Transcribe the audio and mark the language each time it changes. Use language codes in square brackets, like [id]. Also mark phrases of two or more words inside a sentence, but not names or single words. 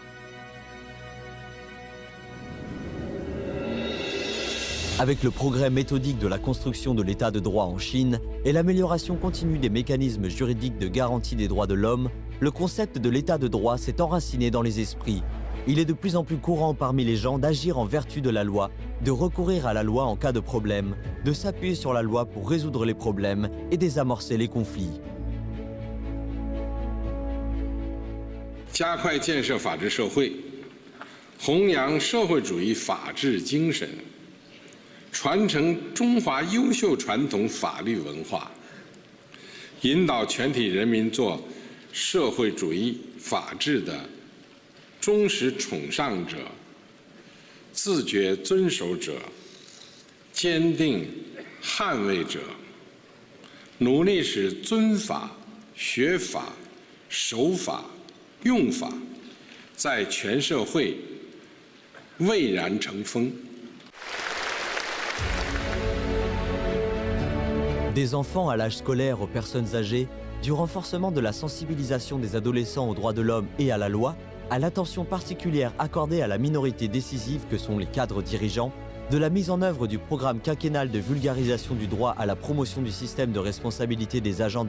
[fr] Avec le progrès méthodique de la construction de l'état de droit en Chine et l'amélioration continue des mécanismes juridiques de garantie des droits de l'homme, le concept de l'état de droit s'est enraciné dans les esprits. Il est de plus en plus courant parmi les gens d'agir en vertu de la loi, de recourir à la loi en cas de problème, de s'appuyer sur la loi pour résoudre les problèmes et désamorcer les conflits. [zh] 加快建设法治社会，弘扬社会主义法治精神，传承中华优秀传统法律文化，引导全体人民做社会主义法治的忠实崇尚者、自觉遵守者、坚定捍卫者，努力使尊法、学法、守法、用法在全社会蔚然成风。 [fr] Des enfants à l'âge scolaire aux personnes âgées, du renforcement de la sensibilisation des adolescents aux droits de l'homme et à la loi, à l'attention particulière accordée à la minorité décisive que sont les cadres dirigeants, de la mise en œuvre du programme quinquennal de vulgarisation du droit à la promotion du système de responsabilité des agents